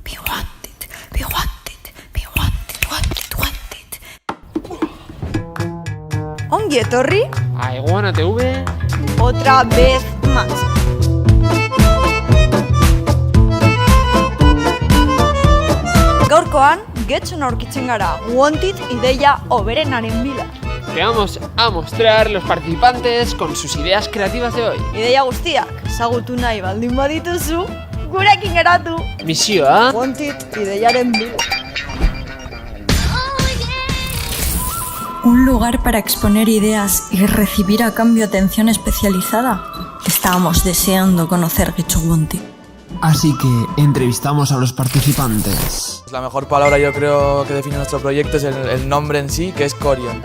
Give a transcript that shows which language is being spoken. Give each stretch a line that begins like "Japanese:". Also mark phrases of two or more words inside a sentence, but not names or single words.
English: we want it, we want it, we want it, want it.
Basque: Ongi etorri.
Spanish: A Iguana TV. Otra vez más.
Basque: Gaurkoan, getxon aurkitzen gara, Wanted ideia hoberenaren bila.
Spanish: Te vamos a mostrar los participantes con sus ideas creativas de hoy.
Basque: Ideia guztiak, ezagutu nahi baldin badituzu, gurekin geratu. Misioa. Wanted ideiaren bila.
Spanish: Un lugar para exponer ideas y recibir a cambio atención especializada. Estábamos deseando conocer Getxo Wanted. Así que entrevistamos a los participantes. La mejor palabra yo creo que define nuestro proyecto es el nombre en sí, que es Corion.